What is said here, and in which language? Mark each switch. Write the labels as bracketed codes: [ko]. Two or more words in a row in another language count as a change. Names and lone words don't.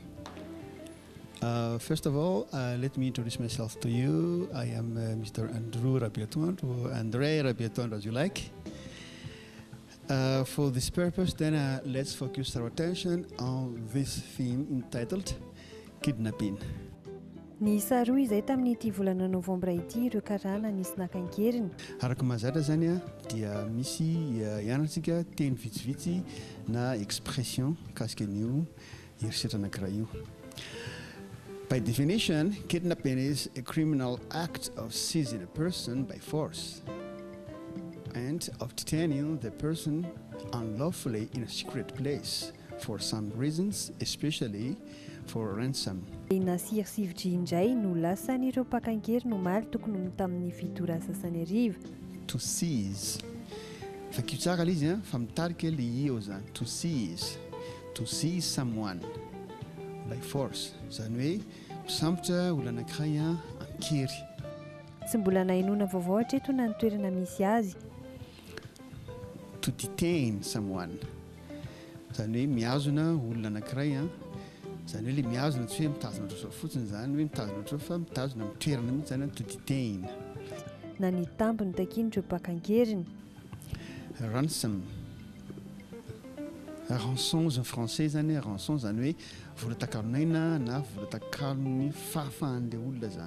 [en] First of all, let me introduce myself to you. I am Mr. Andrew Rabeatoandro, André Rabeatoandro as you like. For this purpose, then let's focus our attention on this theme entitled kidnapping. [mg] Ny saroa izay tamin'ity volana novambra ity ireo karana nisy nakankeriny. Araka mazatra zany dia misy ianartsika teny vitsivitsy na expression kasika an'io herisetra anankiray io. [en] By definition, kidnapping is a criminal act of seizing a person by force and of detaining the person unlawfully in a secret place for some reasons, especially for ransom. [mg] Nasir Sivji indray no lasan'ireo mpakankery no maly tokony no tamin'ny fidora sasany ariva. [en] To seize. [mg] Fakio tsara le izy fa mitarika le io zany. [en] To seize someone by force. [mg] Zany hoe misambotra olona anankiray ankery. Tsy mbola nahinona vaovao hatreto na ny toerana misy azy. [en] To detain someone. [mg] Zany hoe miazona olona anankiray zany hoe le miazona tsy hoe mitazona otrao fotsiny zany hoe mitazona otrao fa mitazona amin'ny toerana mihitsy zany [en] to detain. [mg] Na ny tampony takin'ireo mpakankeriny. [en] Ransom. [fr] Rançon en français [mg] zany rançon zany hoe vola takaronaina na vola takarony fahafahan'le olona zany.